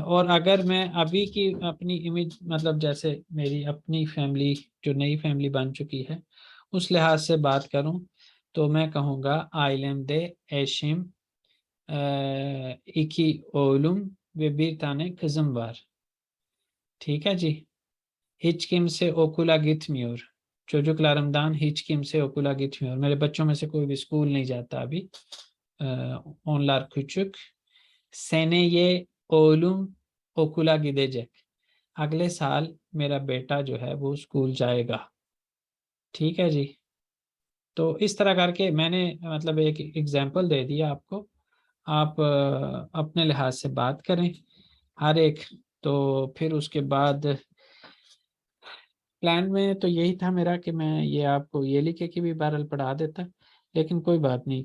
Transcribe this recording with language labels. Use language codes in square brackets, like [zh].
[hi] और अगर मैं अभी की अपनी इमेज, मतलब जैसे मेरी अपनी फैमिली जो नई फैमिली बन चुकी है उस लिहाज से बात करूं तो मैं कहूँगा [tr] ailemde eşim, iki oğlum ve bir tane kızım var. [hi] ठीक है जी. [tr] Hiç kimse okula gitmiyor. Çocuklarımdan hiç kimse okula gitmiyor. [hi] मेरे बच्चों में से कोई भी स्कूल नहीं जाता अभी. [tr] Onlar küçük. Seneye oğlum okula gidecek. [hi] अगले साल मेरा बेटा जो है वो स्कूल जाएगा. ठीक है जी. तो इस तरह करके मैंने मतलब एक एग्जाम्पल दे दिया आपको. आप अपने लिहाज से बात करें हर एक. तो फिर उसके बाद प्लान में तो यही था मेरा कि मैं ये आपको ये लिखे की भी बहरहाल पढ़ा देता, लेकिन कोई बात नहीं.